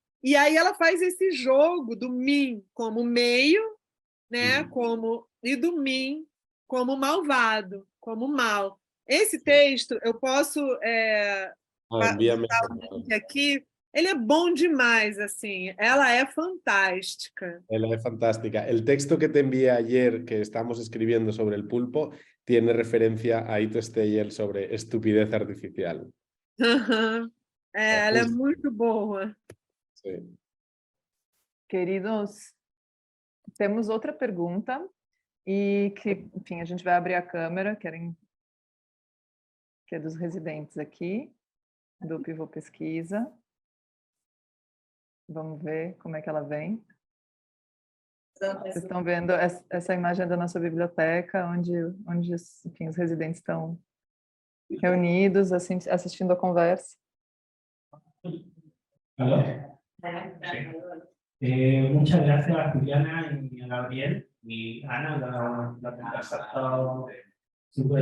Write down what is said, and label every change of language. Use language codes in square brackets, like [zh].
[pt] E aí ela faz esse jogo do mim como meio, né? E do mim como malvado, como mal. Esse texto, eu posso botar o link aqui. Ele é bom demais, assim. Ela é fantástica. [es] Ella es fantástica. El texto que te envié ayer, que estamos escribiendo sobre el pulpo, tiene referencia a Ito Steyer sobre estupidez artificial. [pt] Ela é muito boa. Sim. Queridos, temos outra pergunta e que, enfim, a gente vai abrir a câmera, que é dos residentes aqui, do Pivô Pesquisa. Vamos ver como é que ela vem. Vocês estão vendo essa imagem da nossa biblioteca, onde enfim, os residentes estão reunidos, assim, assistindo a conversa. [es] ¿Aló? Muchas gracias a Juliana y a Gabriel y Ana, la conversa ha estado súper...